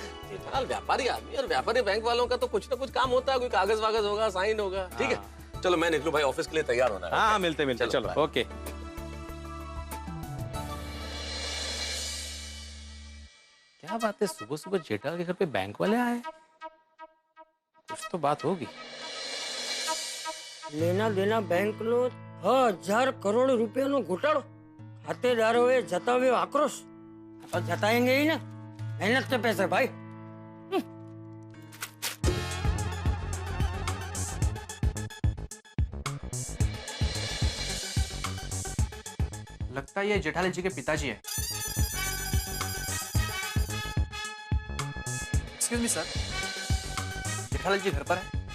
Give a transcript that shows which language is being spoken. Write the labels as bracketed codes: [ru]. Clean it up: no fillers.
[hi] जेठालाल व्यापारी आदमी, और व्यापारी बैंक वालों का तो कुछ ना कुछ काम होता है, कोई कागज वागज होगा, साइन होगा। ठीक है, चलो मैं निकलूं भाई, ऑफिस के लिए तैयार होना है। हाँ, मिलते मिलते, चलो बाय। ओके। क्या बात है, सुबह सुबह जेठालाल के घर पे बैंक वाले आए? कुछ तो बात होगी। [gu] લેના દેના બેંક નો 1000 કરોડ રૂપિયાનો ઘોટાળો, ખાતેદારોએ જતાવ્યો આક્રોશ। [hi] તો જતાएंगे ही ना, मेहनत के पैसे भाई। लगता है ये जेठालाल जी के पिताजी है। एक्सक्यूज मी सर, जेठालाल जी घर पर है?